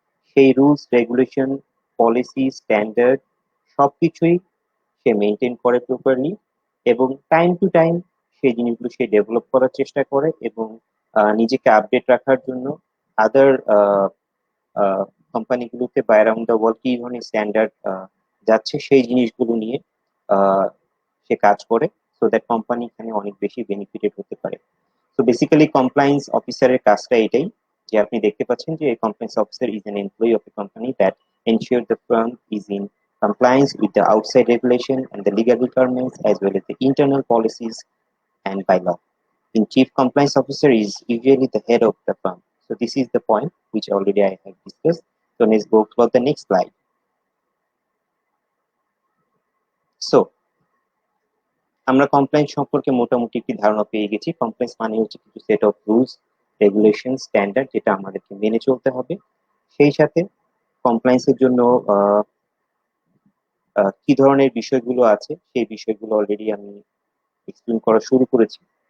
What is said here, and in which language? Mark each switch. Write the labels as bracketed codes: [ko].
[bn] সেই rules regulation, policy, standard সবকিছুই সে maintain করে প্রপারলি, এবং টাইম টু টাইম সেই জিনিসগুলো সে ডেভেলপ করার চেষ্টা করে, এবং নিজেকে আপডেট রাখার জন্য আদার কোম্পানিগুলোতে বা অ্যারাউন্ড দ্য ওয়ার্ল্ড কি ধরনের স্ট্যান্ডার্ড যাচ্ছে সেই জিনিসগুলো নিয়ে আহ, সে কাজ করে, সো দ্যাট কোম্পানি এখানে অনেক বেশি বেনিফিটেড হতে পারে। তো বেসিক্যালি কমপ্লায়েন্স অফিসারের কাজটা এটাই, যে আপনি দেখতে পাচ্ছেন যে [en] Compliance officer is an employee of a company that ensure the firm is in compliance with the outside regulation and the legal requirements as well as the internal policies and by law. The chief compliance officer is usually the head of the firm. So this is the point which already I have discussed. So let's go for the next slide. [bn] So আমরা compliance সম্পর্কে মোটামুটি একটি ধারণা পেয়ে গেছি। Compliance মানে হচ্ছে কিছু set of rules, regulation, standard, যেটা আমাদেরকে মেনে চলতে হবে। সেই সাথে কমপ্লায়েন্সের জন্য কি ধরনের বিষয়গুলো আছে সেই বিষয়গুলো অলরেডি আমি এক্সপ্লেন করা শুরু করেছি।